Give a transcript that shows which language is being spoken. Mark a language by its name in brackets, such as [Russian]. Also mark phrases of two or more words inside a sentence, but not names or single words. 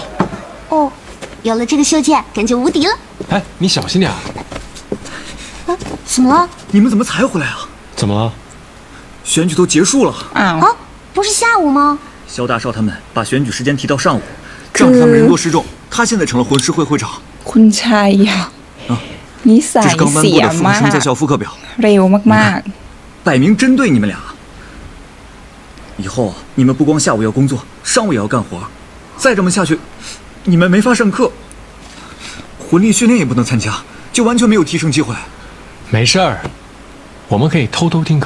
[Chinese] 哦有了这个袖剑感觉无敌了哎你小心点怎么了你们怎么才回来啊怎么了选举都结束了啊不是下午吗萧大少他们把选举时间提到上午仗着他们人多势众他现在成了魂师会会长 [Thai] คุณชัยอ่ะนิสัยเสียมากเร็วมาก [Chinese] 摆明针对你们俩以后你们不光下午要工作上午也要干活再这么下去你们没法上课魂力训练也不能参加就完全没有提升机会没事儿我们可以偷偷听课